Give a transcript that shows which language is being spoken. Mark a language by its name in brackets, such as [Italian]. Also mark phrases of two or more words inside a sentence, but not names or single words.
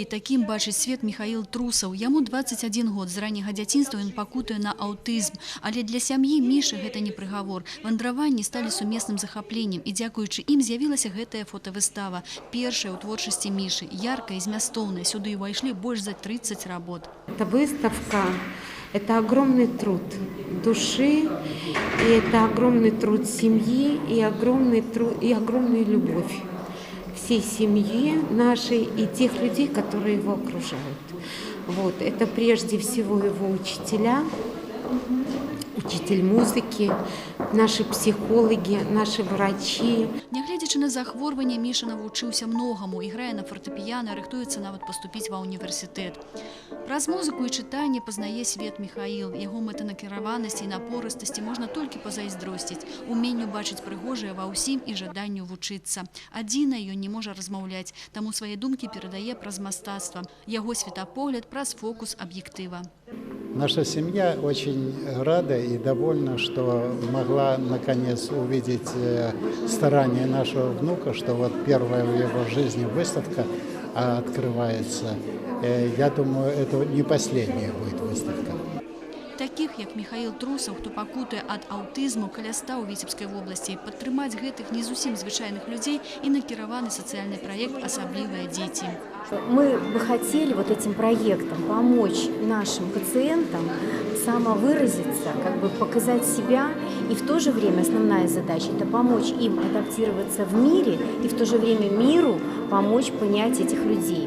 [Belarusian] Такім бачыць свет Міхаіл Трусаў. Яму 21 год. З ранняга дзяцінства ён пакутуе на аўтызм. Але для сям'і Мішы гэта не прыгавор. Вандраванні сталі сумесным захапленнем. І дзякуючы ім з'явілася гэтая фотавыстава. Першая ў творчасці Мішы. Яркая і змястоўная. Сюды ўвайшлі больш за 30 работ. [Russian] Эта выставка – это огромный труд души, и это огромный труд семьи, и огромная любовь всей семьи нашей и тех людей, которые его окружают. Вот. Это прежде всего его учителя, учитель музыки, наши психологи, наши врачи. [Belarusian] Нягледзячы на захворванне, Міша навучыўся многаму, іграе на фартэпіяна, рыхтуецца нават паступіць ва універсітэт. Праз музыку і чытанне пазнае свет Міхаіл. Яго мэтанакіраванасці і напорыстасці можна толькі пазайздросціць, уменню бачыць прыгожае ва ўсім і жаданню вучыцца. Адзінае, ён не можа размаўляць, таму свае думкі перадае праз мастацтва. Яго светапогляд праз фокус аб'ектыва. [Russian] Наша семья очень рада и довольна, что могла наконец увидеть старания нашего внука, что вот первая в его жизни выставка открывается. Я думаю, это не последняя будет выставка. [Belarusian] Такіх, як Міхаіл Трусаў, хто пакутуе ад аўтызму, каля 100 ў Віцебскай вобласці. Падтрымаць гэтых не зусім звычайных людзей і накіраваны сацыяльны праект «Асаблівыя дзеці». [Russian] Мы бы хотели вот этим проектом помочь нашим пациентам самовыразиться, как бы показать себя, и в то же время основная задача – это помочь им адаптироваться в мире и в то же время миру помочь понять этих людей.